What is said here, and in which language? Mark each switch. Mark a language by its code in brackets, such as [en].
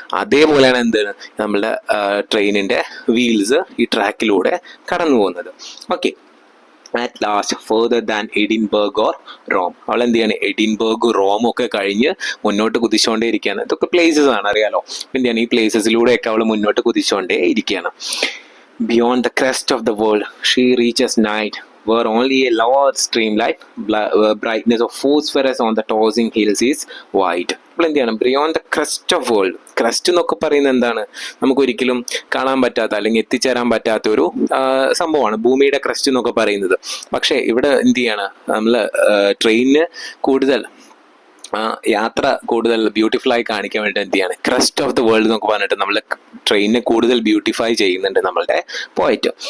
[ml] അതേപോലെയാണ് എന്താണ് നമ്മളുടെ ട്രെയിനിന്റെ വീൽസ് ഈ ട്രാക്കിലൂടെ കടന്നു പോകുന്നത്. [en] Okay, at last further than Edinburgh or Rome. [ml] അവൾ എന്ത് ചെയ്യാണ്, എഡിൻബർഗ് റോം ഒക്കെ കഴിഞ്ഞ് മുന്നോട്ട് കുതിച്ചുകൊണ്ടേ ഇരിക്കുകയാണ്. ഇതൊക്കെ പ്ലേസസ് ആണ്, അറിയാലോ. എന്താണ്, ഈ പ്ലേസസിലൂടെയൊക്കെ അവൾ മുന്നോട്ട് കുതിച്ചുകൊണ്ടേ ഇരിക്കുകയാണ്. [en] Beyond the crest of the world she reaches night, where only a large streamlight brightness of phosphorus on the tossing hills is white. [ml] അപ്പോൾ എന്ത് ചെയ്യണം, [en] Beyond the crust of world. [ml] Crest എന്നൊക്കെ പറയുന്നത് എന്താണ്, നമുക്കൊരിക്കലും കാണാൻ പറ്റാത്ത അല്ലെങ്കിൽ എത്തിച്ചേരാൻ പറ്റാത്ത ഒരു സംഭവമാണ് ഭൂമിയുടെ ക്രസ്റ്റ് എന്നൊക്കെ പറയുന്നത്. പക്ഷേ ഇവിടെ എന്ത് ചെയ്യാണ്, നമ്മൾ ട്രെയിനിന് കൂടുതൽ യാത്ര കൂടുതൽ ബ്യൂട്ടിഫുൾ ആയി കാണിക്കാൻ വേണ്ടി എന്ത് ചെയ്യാണ്, [en] crust of the world [ml] എന്നൊക്കെ പറഞ്ഞിട്ട് നമ്മൾ ട്രെയിനിനെ കൂടുതൽ ബ്യൂട്ടിഫൈ ചെയ്യുന്നുണ്ട് നമ്മളുടെ പോയിന്റ്.